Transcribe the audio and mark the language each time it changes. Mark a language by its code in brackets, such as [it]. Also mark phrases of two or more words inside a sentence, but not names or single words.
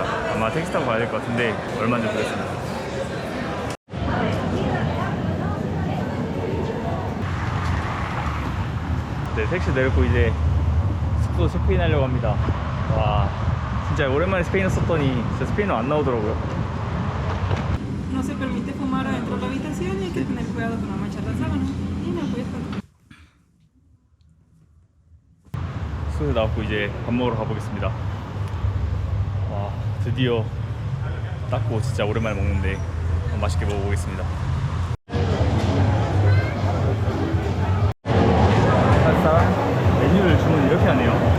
[ko] 아마 택시 타고 가야 될 것 같은데 얼마인지 모르겠습니다. 네, 택시 내렸고 이제 숙소 체크인 하려고 합니다. 와, 진짜 오랜만에 스페인어 썼더니 진짜 스페인어 안 나오더라고요. [es] No se permite fumar adentro de la habitación y hay que tener cuidado con no manchar las sábanas. Y me apoyas con... [ko] 숙소에 나왔고 이제 밥 먹으러 가보겠습니다. 와, 드디어 닦고 진짜 오랜만에 먹는데 맛있게 먹어보겠습니다. 메뉴를 주문 이렇게 하네요.